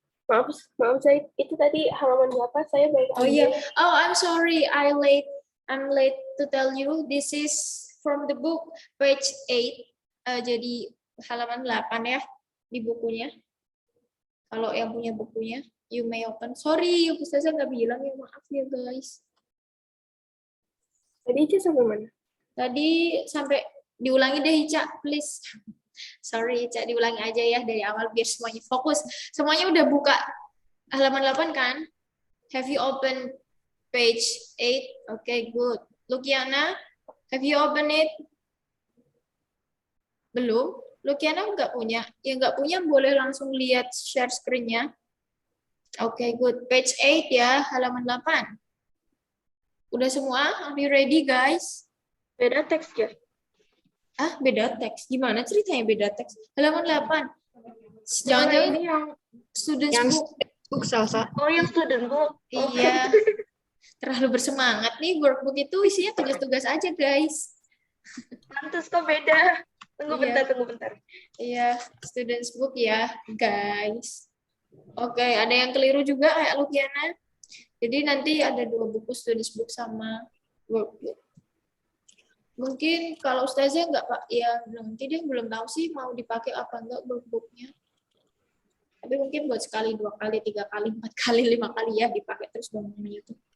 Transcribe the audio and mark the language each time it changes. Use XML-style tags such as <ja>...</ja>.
<id>Maaf saya itu tadi halaman berapa? Saya baik.</id> <en>Oh yeah. Oh, I'm sorry. I'm late to tell you. This is from the book page 8.</en> <id>Jadi halaman 8 ya di bukunya. Kalau yang punya bukunya,</id> <en>you may open.</en> <id>Sorry, Ustazah nggak bilang ya, maaf ya guys. Tadi Ica sampai mana? Tadi sampai diulangi deh Ica, please. Sorry Ica, diulangi aja ya dari awal biar semuanya fokus. Semuanya udah buka halaman 8 kan?</id> <en>Have you opened page 8? Okay, good. Lukiana, have you opened it?</en> <id>Belum? Lukiana nggak punya? Ya nggak punya boleh langsung lihat share screen-nya. Okay, good.</id> <en>Page 8</en> <id>ya, halaman 8. Udah semua?</id> <en>Are you ready guys?</en> <id>Beda teks ya? Ah, beda teks. Gimana ceritanya beda teks? Halaman 8. Jangan Jangan-jangan ini yang</id> <en>students book. Salsa.</en> <id>oh yang student book. Oh. Iya. Terlalu bersemangat nih, workbook itu isinya tugas-tugas aja, guys. Pantes kok beda. Tunggu bentar. Iya, students book ya, guys. Oke, ada yang keliru juga kayak Lukiana. Jadi nanti ada 2 buku students book sama workbook. Mungkin kalau Ustazah nggak Pak, ya nanti dia belum tahu sih mau dipakai apa enggak workbooknya. Tapi mungkin buat sekali, 2 kali, 3 kali, 4 kali, 5 kali ya dipakai terus bangunnya itu.</id>